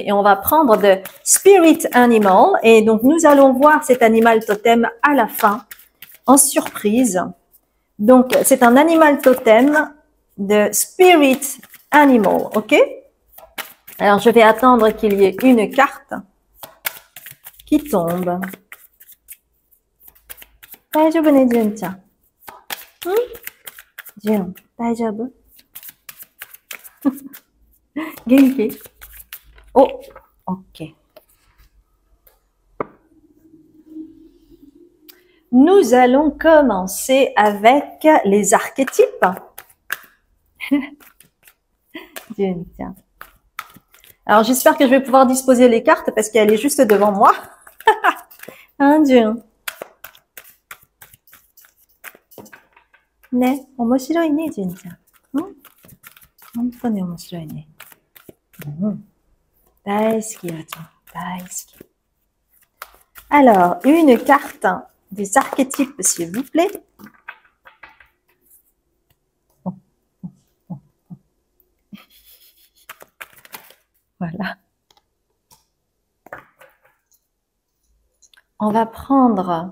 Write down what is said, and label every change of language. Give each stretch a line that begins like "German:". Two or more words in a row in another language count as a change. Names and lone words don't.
French: Et on va prendre de Spirit Animal. Et donc, nous allons voir cet animal totem à la fin, en surprise. Donc, c'est un animal totem de Spirit Animal, ok? Alors, je vais attendre qu'il y ait une carte qui tombe.
Japanese: 大丈夫ね, Jun-chan? Jun, daijoubu? Genki?
French: Oh, ok. Nous allons commencer avec les archétypes. Jun-chan. Alors, j'espère que je vais pouvoir disposer les cartes parce qu'elle est juste devant moi. Hein, Jun?
Japanese: Ne, 面白いね, Jun-chan. 本当に面白いね. 大好き、Jun. Daisuki.
French: Alors, une carte des archétypes, s'il vous plaît. Voilà. On va prendre...